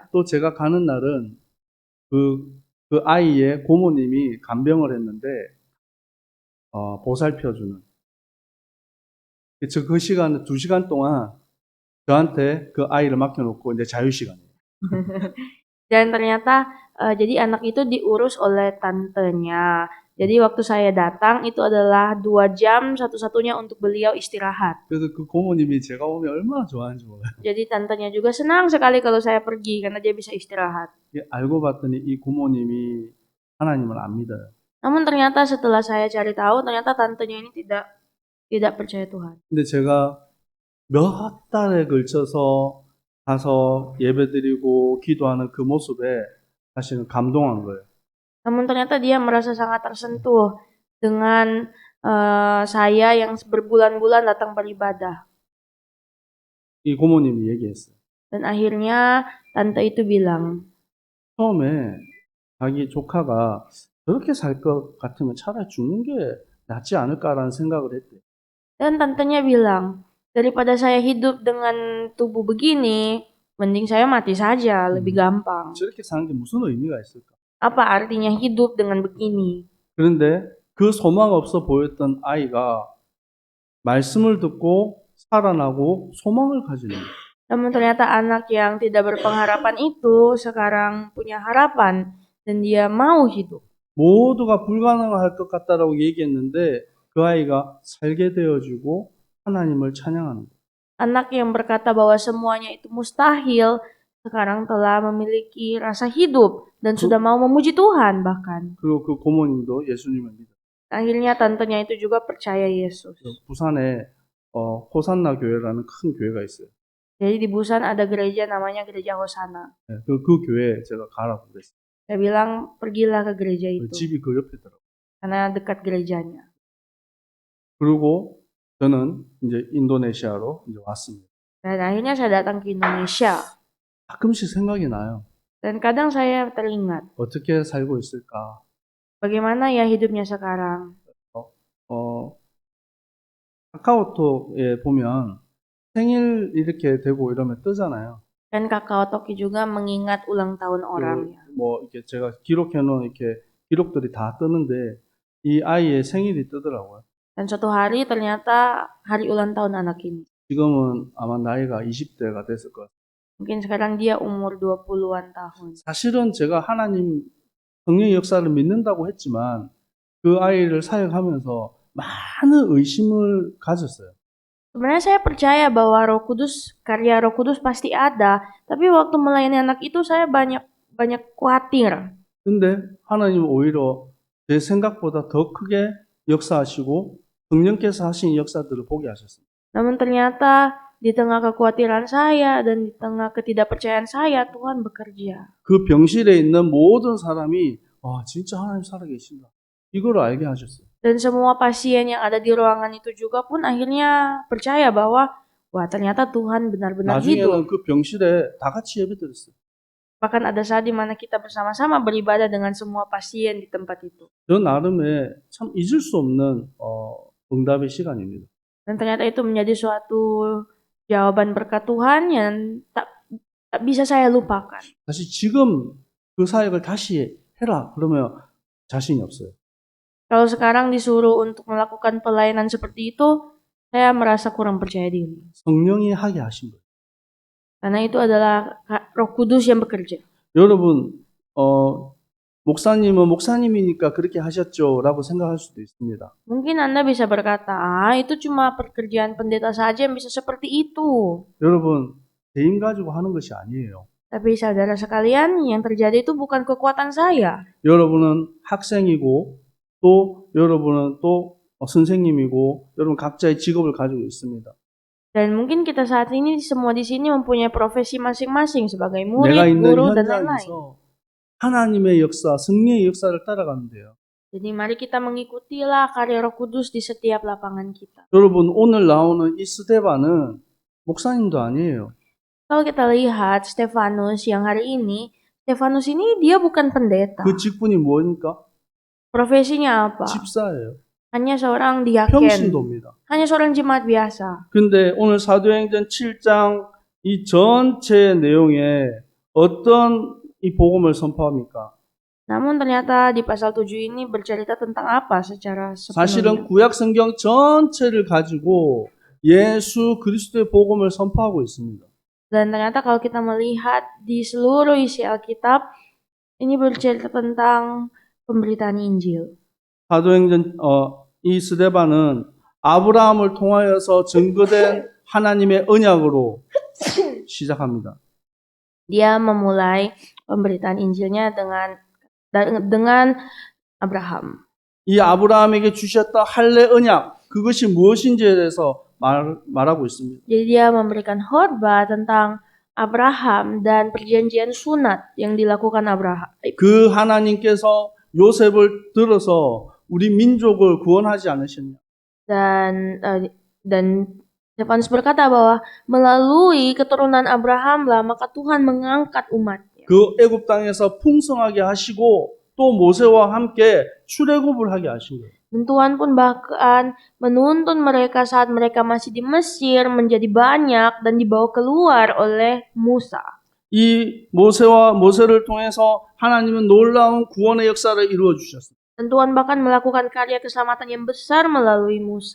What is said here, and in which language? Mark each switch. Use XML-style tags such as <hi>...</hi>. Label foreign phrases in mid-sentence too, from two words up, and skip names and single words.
<ko>또 제가 가는 날은 그 아이의 고모님이 간병을 했는데 보살펴주는. 그 시간 2시간 동안 저한테 그 아이를 맡겨놓고 이제 자유 시간이에요.</ko> <id>Dan ternyata jadi anak itu diurus oleh tantenya. Jadi waktu saya datang itu adalah 2 jam satu-satunya untuk beliau istirahat.</id> <ko>그래서 그 고모님이 제가 오면 얼마나 좋아하는지 몰라요.</ko> <id>Jadi tantenya juga senang sekali kalau saya pergi karena dia bisa istirahat.</id> <ko>알고 봤더니 이 고모님이 하나님을 안 믿어요.</ko> <id>Namun ternyata setelah saya cari tahu ternyata tantenya ini tidak percaya Tuhan.</id> <ko>근데 제가 몇 달에 걸쳐서 가서 예배드리고 기도하는 그 모습에 사실은 감동한 거예요.</ko> <id>Namun ternyata dia merasa sangat tersentuh dengan saya yang berbulan-bulan datang beribadah.</id> <ko>이 고모님이 얘기했어요.</ko> <id>Dan akhirnya tante itu bilang,</id> <ko>처음에 자기 조카가 저렇게 살 것 같으면 차라리 죽는 게 낫지 않을까라는 생각을 했대요.</ko> <id>dan tantenya bilang, daripada saya hidup dengan tubuh begini, mending saya mati saja, lebih gampang.</id> <ko>저렇게 사는 게 무슨 의미가 있을까?</ko> <id>Apa artinya hidup dengan begini?</id> <ko>그런데 그 소망 없어 보였던 아이가 말씀을 듣고 살아나고 소망을 가지는 거예요.</ko> <id>Namun ternyata anak yang tidak berpengharapan itu sekarang punya harapan dan dia mau hidup.</id> <ko>모두가 불가능할 것 같다라고 얘기했는데 그 아이가 살게 되어주고 하나님을 찬양하는 거예요.</ko> <id>Anak yang berkata bahwa semuanya itu mustahil, sekarang telah memiliki rasa hidup dan sudah mau memuji Tuhan bahkan.</id> <ko>그리고 그 고모님도 예수님을 믿어요.</ko> <id>Akhirnya tantenya itu juga percaya Yesus.</id> <ko>부산에 호산나 교회라는 큰 교회가 있어요.</ko> <id>Jadi di Busan ada gereja namanya Gereja Hosana.</id> <ko>그 교회에 제가 가라고 그랬어요.</ko> <id>Saya bilang pergilah ke gereja itu</id> <ko>집이 그 옆에더라고요.</ko> <id>karena dekat gerejanya.</id> <ko>그리고 저는 이제 인도네시아로 이제 왔습니다.</ko> <id>Dan akhirnya saya datang ke Indonesia.</id> <ko>가끔씩 생각이 나요.</ko> <id>Dan kadang saya teringat,</id> <ko>어떻게 살고 있을까?</ko> <id>bagaimana ya hidupnya sekarang.</id> <ko>카카오톡에 보면 생일 이렇게 되고 이러면 뜨잖아요.</ko> <id>Dan KakaoTalk juga mengingat ulang tahun orang ya.</id> <ko>뭐 이렇게 제가 기록해놓은 이렇게 기록들이 다 뜨는데 이 아이의 생일이 뜨더라고요.</ko> <id>Dan suatu hari ternyata hari ulang tahun anak ini.</id> <ko>지금은 아마 나이가 20대가 됐을 것 같아요.</ko> <id>Mungkin sekarang dia umur 20-an tahun.</id> <ko>사실은 제가 하나님 성령의 역사를 믿는다고 했지만 그 아이를 사역하면서 많은 의심을 가졌어요.</ko> <id>Sebenarnya saya percaya bahwa Roh Kudus, karya Roh Kudus pasti ada, tapi waktu melayani anak itu saya banyak khawatir.</id> <ko>근데 하나님은 오히려 제 생각보다 더 크게 역사하시고 성령께서 하신 역사들을 보게 하셨습니다.</ko> <id>Namun ternyata di tengah kekhawatiran saya dan di tengah ketidakpercayaan saya, Tuhan bekerja.</id> <ko>그 병실에 있는 모든 사람이 진짜 하나님 살아계신다. 이걸 알게 하셨어요.</ko> <id>Dan semua pasien yang ada di ruangan itu juga pun akhirnya percaya bahwa wah ternyata Tuhan benar-benar hidup.</id> <ko>나중에는 그 병실에 다 같이 예배드렸어요.</ko> <id>Bahkan ada saat di mana kita bersama-sama beribadah dengan semua pasien di tempat itu.</id> <ko>저 나름의 참 잊을 수 없는 응답의 시간입니다.</ko> <id>Dan ternyata itu menjadi suatu jawaban berkat Tuhan yang tak bisa saya lupakan.</id> <ko>사실 지금 그 사역을 다시 해라 그러면 자신이 없어요.</ko> <id>Kalau sekarang disuruh untuk melakukan pelayanan seperti itu, saya merasa kurang percaya diri.</id> <ko>성령이 하게 하신 거예요.</ko> <id>Karena itu adalah Roh Kudus yang bekerja.</id> <ko>여러분 목사님은 목사님이니까 그렇게 하셨죠라고 생각할 수도 있습니다.</ko> <id>Mungkin Anda bisa berkata, itu cuma pekerjaan pendeta saja yang bisa seperti itu.</id> <ko>여러분 개인 가지고 하는 것이 아니에요.</ko> <id>Tapi saudara sekalian, yang terjadi itu bukan kekuatan saya.</id> <ko>여러분은 학생이고 또 여러분은 또 선생님이고 여러분 각자의 직업을 가지고 있습니다.</ko> <id>Dan mungkin kita saat ini semua di sini mempunyai profesi masing-masing sebagai</id> <ko>내가</ko> <id>murid,</id> <ko>있는</ko> <id>guru, dan lain-lain.</id> <ko>현장에서 하나님의 역사, 성령의 역사를 따라가면 돼요.</ko> <id>Jadi mari kita mengikutilah karya Roh Kudus di setiap lapangan kita.</id> <ko>여러분 오늘 나오는 이 스데반은 목사님도 아니에요.</ko> <id>Kalau kita lihat Stefanus yang hari ini, Stefanus ini dia bukan pendeta.</id> <ko>그 직분이 뭐입니까?</ko> <id>Profesinya apa?</id> <ko>집사예요.</ko> <id>Hanya seorang diaken.</id> <ko>평신도입니다.</ko> <id>Hanya seorang jemaat biasa.</id> <ko>근데 오늘 사도행전 7장 이 전체 내용에 어떤 이 복음을 선포합니까?</ko> <id>Namun ternyata di pasal 7 ini bercerita tentang apa secara</id> <ko>사실은</ko> <id>sepenuhnya.</id> <ko>구약 성경 전체를 가지고 예수 그리스도의 복음을 선포하고 있습니다.</ko> <id>Dan ternyata kalau kita melihat di seluruh isi Alkitab, ini bercerita tentang pemberitaan Injil.</id> <ko>사도행전 이 스데반은 아브라함을 통하여서 증거된 하나님의 언약으로 시작합니다.</ko> <id>Dia memulai pemberitaan Injilnya dengan Abraham.</id> <ko>이 아브라함에게 주셨다 할례 언약 그것이 무엇인지에 대해서 말하고 있습니다.</ko> <id>Jadi dia memberikan khotbah tentang Abraham dan perjanjian sunat yang dilakukan Abraham.</id> <ko>그 하나님께서 요셉을 들어서 우리 민족을 구원하지 않으셨냐?</ko> <id>Dan Stefanus berkata bahwa melalui keturunan Abrahamlah maka Tuhan mengangkat umatnya.</id> <ko>그 애굽 땅에서 풍성하게 하시고 또 모세와 함께 출애굽을 하게 하신 거예요.</ko> <id>Dan Tuhan pun bahkan menuntun mereka saat mereka masih di Mesir menjadi banyak dan dibawa keluar oleh Musa.</id> <ko>이 모세를 통해서 하나님은 놀라운 구원의 역사를 이루어 주셨습니다.</ko> <id>Dan Tuhan bahkan melakukan karya keselamatan yang besar melalui Musa.</id>